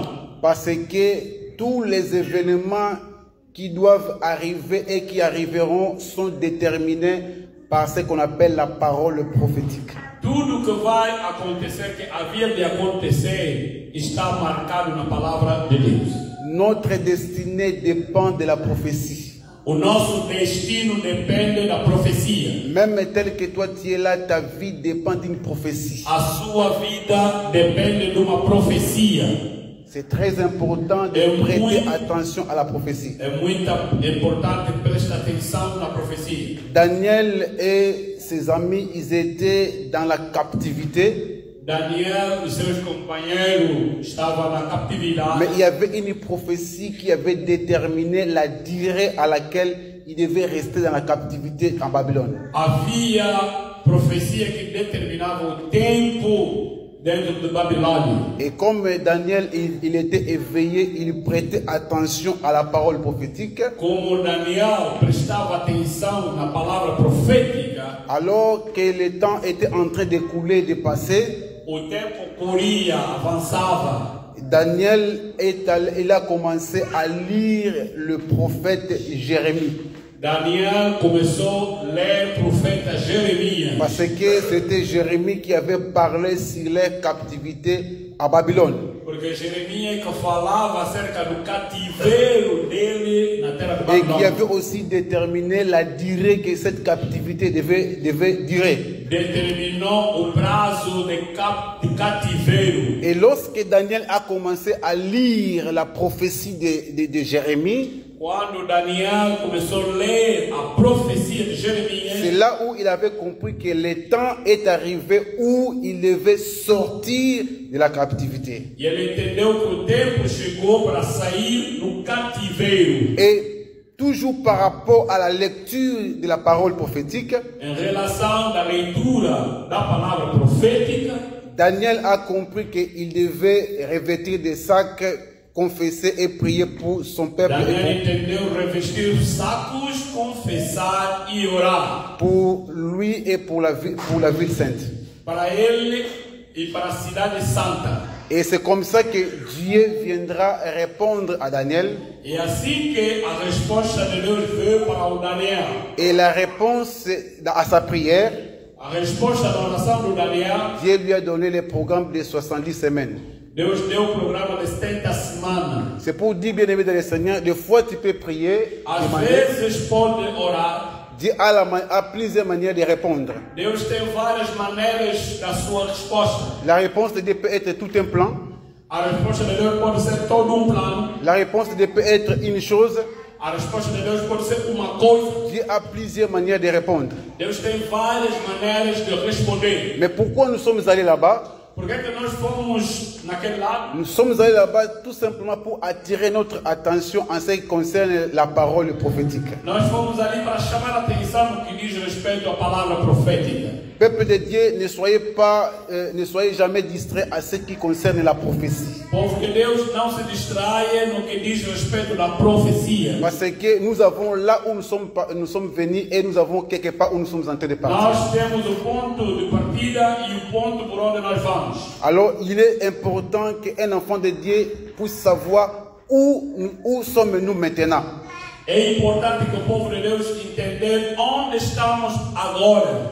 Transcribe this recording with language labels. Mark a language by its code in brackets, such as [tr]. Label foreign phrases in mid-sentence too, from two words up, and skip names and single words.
[fr] Parce que tous les événements qui doivent arriver et qui arriveront sont déterminés par ce qu'on appelle la parole prophétique. [pt] Tudo que vai acontecer, que havia de acontecer, está marcado na palavra de Deus. [fr] Notre destinée dépend de la prophétie. [pt] O nosso destino depende da profecia. [fr] Même tel que toi tu es là, ta vie dépend d'une prophétie. [pt] A sua vida depende de uma profecia. [fr] C'est très important de prêter attention à la prophétie. [pt] É muito importante prestar atenção na profecia. [fr] Daniel et ses amis, ils étaient dans la captivité. [pt] Daniel e seus companheiros estavam na captividade. [fr] Mais il y avait une prophétie qui avait déterminé la durée à laquelle il devait rester dans la captivité en Babylone. [pt] Havia profecia que determinava o tempo dentro de Babilônia. [fr] Et comme Daniel, il était éveillé, il prêtait attention à la parole prophétique. [pt] Como Daniel prestava atenção na palavra profética, [fr] Alors que le temps était en train d'écouler, de passer, [pt] o tempo corria, avançava. [fr] Daniel il a commencé à lire le prophète Jérémie. [pt] Daniel começou a ler o profeta Jeremias. [fr] Parce que c'était Jérémie qui avait parlé sur leur captivité à Babylone. [pt] Porque Jeremias que falava acerca do cativeiro dele na terra de [fr] Et qui [pt] Babilônia. [fr] avait aussi déterminé la durée que cette captivité devait durer. [pt] Determinou o prazo de cativeiro. [fr] Et lorsque Daniel a commencé à lire la prophétie de Jérémie, [pt] Quando Daniel começou a ler a profecia de [fr] c'est [pt] Jeremias, [fr] là où il avait compris que le temps est arrivé où il devait sortir de la captivité. [pt] e ele entendeu que o tempo chegou para sair do cativeiro. [fr] Et toujours par rapport à la lecture de la parole prophétique, [pt] Em relação da leitura da palavra profética, [fr] Daniel a compris qu'il devait revêtir des sacs, confesser et prier pour son peuple [pt] Daniel [fr] et [pt] entendeu revestir os sacos, confessar e orar [fr] pour lui et pour la ville sainte. [pt] para ele e para a cidade santa. [fr] Et c'est comme ça que Dieu viendra répondre à Daniel. [pt] E assim que a resposta de Deus veio para o Daniel. [fr] Et la réponse à sa prière, [pt] A resposta da oração do Daniel, [fr] Dieu lui a donné le programme de 70 semaines. [pt] Deus deu o programa de 70 semanas. [fr] C'est pour dire, bien aimé dans le Seigneur, des fois tu peux prier, [pt] Às [fr] demander. [pt] vezes pode orar. [fr] Dieu a plusieurs manières de répondre. [pt] Deus tem várias maneiras da sua resposta. [fr] La réponse de Dieu peut être tout un plan. [pt] A resposta de Deus pode ser todo plano. [fr] La réponse de Dieu peut être une chose. [pt] a resposta de Deus pode ser uma coisa. [fr] Dieu a plusieurs manières de répondre. [pt] Deus tem várias maneiras de responder. [fr] Mais pourquoi nous sommes allés là-bas? [pt] Por que nós fomos naquele lado? [fr] Nous sommes allés là-bas tout simplement pour attirer notre attention en ce qui concerne la parole prophétique. [pt] Nós fomos ali para chamar a atenção no que diz respeito à palavra profética. [fr] Peuple de Dieu, ne soyez jamais distraits à ce qui concerne la prophétie. [pt] Povo de Deus, não se distraia no que diz respeito da profecia. [fr] Parce que nous avons là où nous sommes venus et nous avons quelque part où nous sommes en train de partir. [pt] Nós temos o ponto de partida e o ponto por onde nós vamos. [fr] Alors, il est important qu'un enfant de Dieu puisse savoir où sommes-nous maintenant. [pt] É importante que o povo de Deus entenda onde estamos agora.